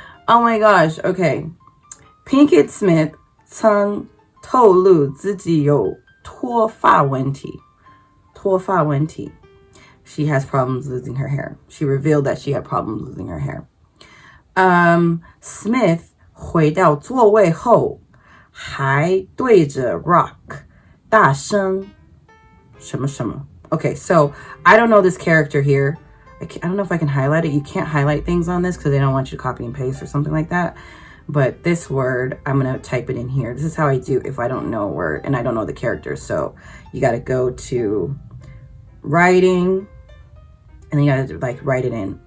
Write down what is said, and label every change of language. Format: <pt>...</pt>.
<zh>Oh my gosh, okay. Pinkett Smith 曾透露自己有脱发问题。脱发问题。</zh> <en>She has problems losing her hair. She revealed that she had problems losing her hair.</en> <zh>Smith 回到座位后还对着 Rock 大声什么什么。</zh> <en>Okay, so I don't know this character here. I don't know if I can highlight it. You can't highlight things on this because they don't want you to copy and paste or something like that. But this word, I'm going to type it in here. This is how I do if I don't know a word and I don't know the character. So you got to go to writing and then you got to like write it in.</en>